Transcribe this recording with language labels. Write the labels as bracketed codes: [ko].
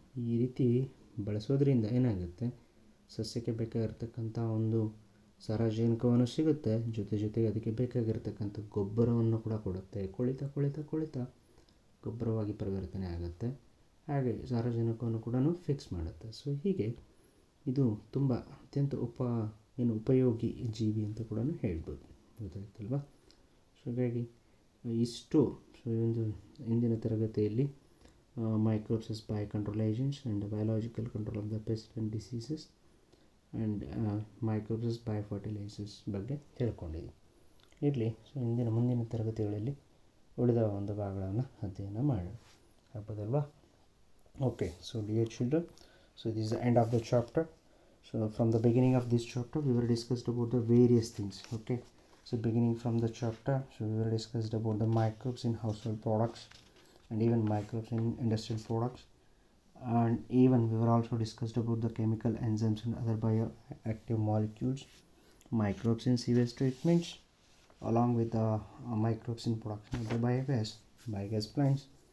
[kn] ಈ ರೀತಿ ಬಳಸೋದ್ರಿಂದ ಏನಾಗುತ್ತೆ, ಸಸ್ಯಕ್ಕೆ ಬೇಕಾಗಿರ್ತಕ್ಕಂಥ ಒಂದು ಸಾರಜನಕವನ್ನು ಸಿಗುತ್ತೆ, ಜೊತೆಗೆ ಅದಕ್ಕೆ ಬೇಕಾಗಿರ್ತಕ್ಕಂಥ ಗೊಬ್ಬರವನ್ನು ಕೂಡ ಕೊಡುತ್ತೆ. ಕೊಳಿತಾ ಗೊಬ್ಬರವಾಗಿ ಪರಿವರ್ತನೆ ಆಗುತ್ತೆ. ಹಾಗೆ ಸಾರಜನಕವನ್ನು ಕೂಡ ಫಿಕ್ಸ್ ಮಾಡುತ್ತೆ. ಸೊ ಹೀಗೆ ಇದು ತುಂಬ ಅತ್ಯಂತ ಉಪಯೋಗಿ ಜೀವಿ ಅಂತ ಕೂಡ ಹೇಳ್ಬೋದು. ಗೊತ್ತಾಯ್ತಲ್ವಾ? ಸೊ ಹಾಗಾಗಿ ಇಷ್ಟು ಇಂದಿನ ತರಗತಿಯಲ್ಲಿ [en] microbes as biocontrol agents and biological control of the pests and diseases and microbes as biofertilizers [kn] ಬಗ್ಗೆ ತಿಳ್ಕೊಂಡಿದ್ದೀವಿ. ಇರಲಿ, ಸೊ ಮುಂದಿನ ತರಗತಿಗಳಲ್ಲಿ ಉಳಿದ ಒಂದು ಭಾಗಗಳನ್ನು ಅಧ್ಯಯನ ಮಾಡೋಣ, ಆಗ್ಬೋದಲ್ವಾ? [en] Okay, so dear children, so this is the end of the chapter. So from the beginning of this chapter we were discussed about the various things. Okay, so beginning from the chapter, so we were discussed about the microbes in household products and even microbes in industrial products, and even we were also discussed about the chemical enzymes and other bioactive molecules, microbes in sewage treatments, along with the microbes in production of the biogas plants.